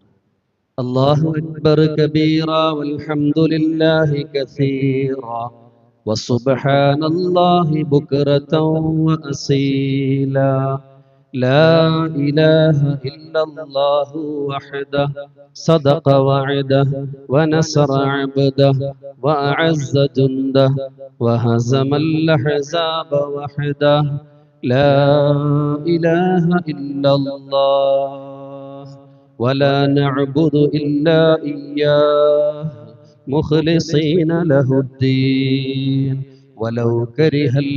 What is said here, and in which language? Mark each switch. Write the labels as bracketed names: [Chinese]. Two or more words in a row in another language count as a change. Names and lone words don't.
[Arabic] الله أكبر كبيرا والحمد لله كثيرا وسبحان الله بكرة وأصيلا لا إله إلا الله وحده صدق وعده ونصر عبده وأعز جنده وهزم الأحزاب وحده لا إله إلا الله ولا نعبد إلا إياه مخلصين له الدين ولو كره